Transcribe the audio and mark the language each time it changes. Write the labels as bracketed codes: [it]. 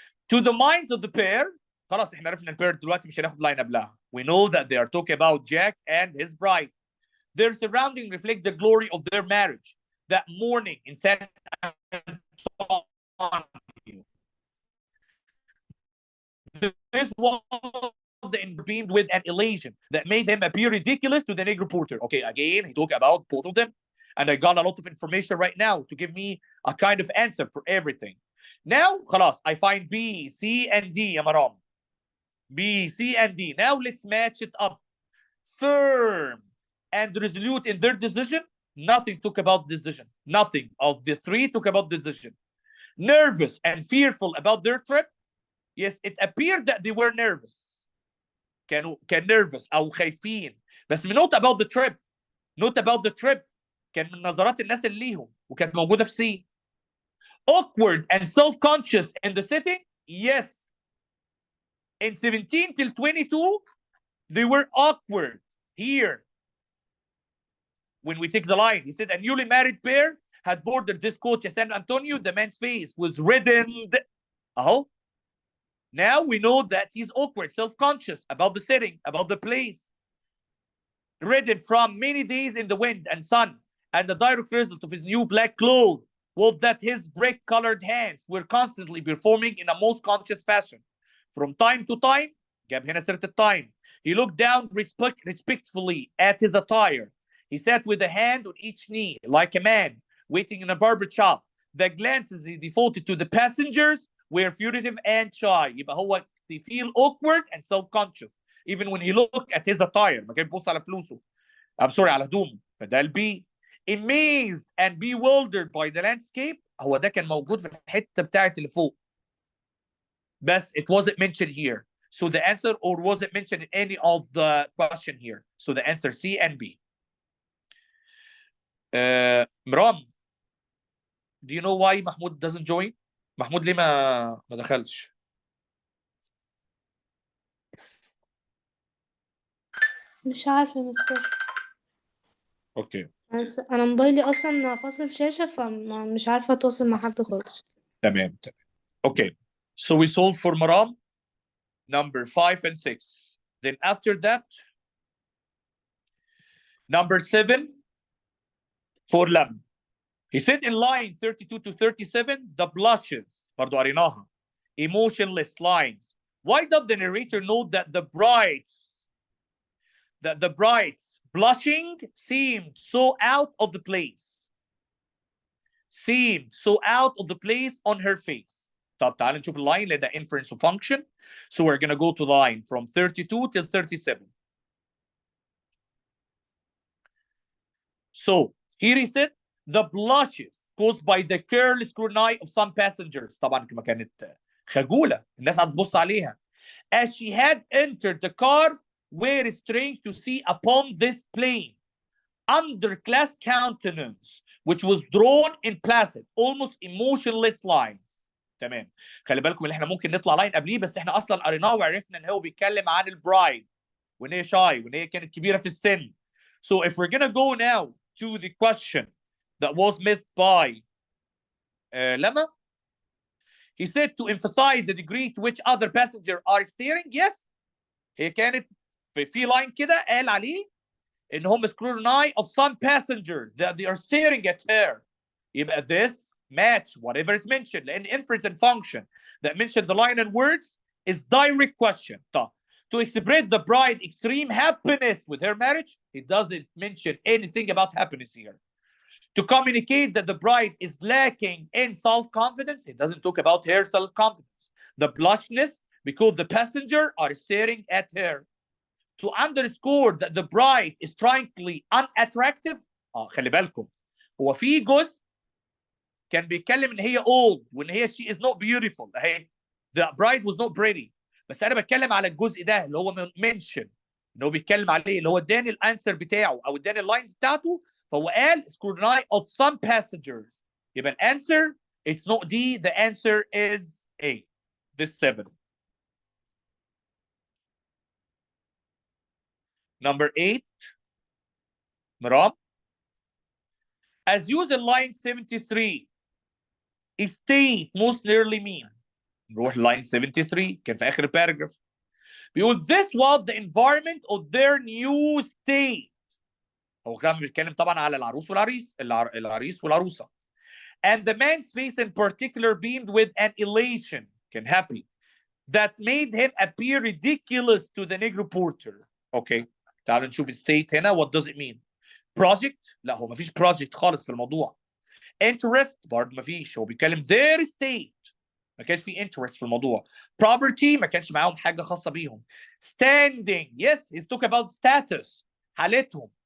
[en] To the minds of the pair, [ar] خلاص احنا عرفنا البير دلوقتي مش هناخد لاين قبلها. [en] We know that they are talking about Jack and his bride. Their surroundings reflect the glory of their marriage. That morning in San Antonio. This was beamed with an elation that made him appear ridiculous to the Negro Porter. Okay, again, he talked about both of them. And I got a lot of information right now to give me a kind of answer for everything. Now, [ar] خلاص, [en] I find B, C, and D, يا مرام. B, C, and D. Now let's match it up. Firm and resolute in their decision. Nothing talk about decision. Nothing of the three talk about decision. Nervous and fearful about their trip. Yes, it appeared that they were nervous. [ar] كان nervous أو خايفين. بس [en] note about the trip. Note about the trip. [ar] كان من نظرات الناس اللي ليهم وكانت موجودة في C. [en] Awkward and self-conscious in the setting. Yes. In 17 till 22, they were awkward. Here, when we take the line, he said a newly married pair had boarded this coach at San Antonio. The man's face was reddened. Oh, now we know that he's awkward, self-conscious about the setting, about the place. Reddened from many days in the wind and sun, and the direct result of his new black clothes was that his brick-colored hands were constantly performing in a most conscious fashion. From time to time, [ar] جاب هنا سيرة التايم, [en] he looked down respectfully at his attire. He sat with a hand on each knee, like a man waiting in a barber shop. The glances he devoted to the passengers were furtive and shy. [ar] يبقى هو [en] they feel awkward and self-conscious even when he looked at his attire. [ar] ما كان بيبص على فلوسه. [en] I'm sorry, [ar] على هدومه. فده البي. [en] Amazed and bewildered by the landscape. [ar] هو ده كان موجود في الحتة بتاعت اللي فوق. بس [en] it wasn't mentioned here. So the answer, or was it mentioned in any of the question here? So the answer C and B. مرام, do you know why Mahmoud doesn't join? [ar] محمود ليه ما دخلش؟ مش عارفة يا مستر. اوكي. أنا موبايلي أصلا فاصل شاشة فمش عارفة أتواصل مع حد خالص. تمام. Okay. [en] So we solved for Maram, number 5 and 6. Then after that, number 7 for Lam. He said in line 32 to 37, the blushes, [ar] برضو قريناها, [en] emotionless lines. Why does the narrator note that the bride's blushing seemed so out of the place? Seemed so out of the place on her face. [ar] طب تعال نشوف اللاين لده [en] inference function. So we're going to go to the line from 32 till 37. So here he said the blushes caused by the careless scrutiny of some passengers. [ar] طبعا كما كانت خجولة الناس هتبص عليها. [en] As she had entered the car were strange to see upon this plain underclass countenance which was drawn in placid almost emotionless lines. تمام. [ar] خلي بالكم اللي احنا ممكن نطلع لاين قبليه بس احنا اصلا قريناه وعرفنا ان هو بيتكلم عن البرايد وان هي شاي وان هي كانت كبيره في السن. [en] So if we're gonna go now to the question that was missed by Lema, he said to emphasize the degree to which other passengers are staring. Yes, [ar] هي كانت في لاين كده قال عليه ان هم [en] scrutiny of some passengers that they are staring at her. [ar] يبقى [en] this match whatever is mentioned [ar] لان [en] inference and function that mentioned the line and words is direct question. [ar] طب [en] to express the bride extreme happiness with her marriage, it doesn't mention anything about happiness here. To communicate that the bride is lacking in self-confidence, it doesn't talk about her self-confidence. The blushness because the passenger are staring at her. To underscore that the bride is strangely unattractive. [ar] خلي بالكم هو في جزء كان بيتكلم ان هي old وان هي [en] she is not beautiful. [ar] اهي [en] the bride was not pretty. [ar] بس انا بتكلم على الجزء ده اللي هو mention ان هو بيتكلم عليه اللي هو اداني الانسر بتاعه او اداني اللاينز بتاعته فهو قال [en] scrutiny of some passengers. [ar] يبقى الانسر [en] it's not D, the answer is A. This 7. Number 8. Miram. As used in line 73, state most nearly mean. [ar] نروح line 73 كان في اخر الباراجراف. [en] بيقول this was the environment of their new state. [ar] هو كان بيتكلم طبعا على العروس والعريس العريس والعروسه. [en] And the man's face in particular beamed with an elation [ar] كان [en] happy that made him appear ridiculous to the Negro porter. Okay. [ar] تعالوا نشوف [en] state [ar] هنا [en] what does it mean. [ar] project لا هو مفيش project خالص في الموضوع. interest برضه مفيش هو بيتكلم their state ما كانش في interest في الموضوع. property ما كانش معاهم حاجه خاصه بيهم. [en] standing yes he's talk about status [ar] حالتهم.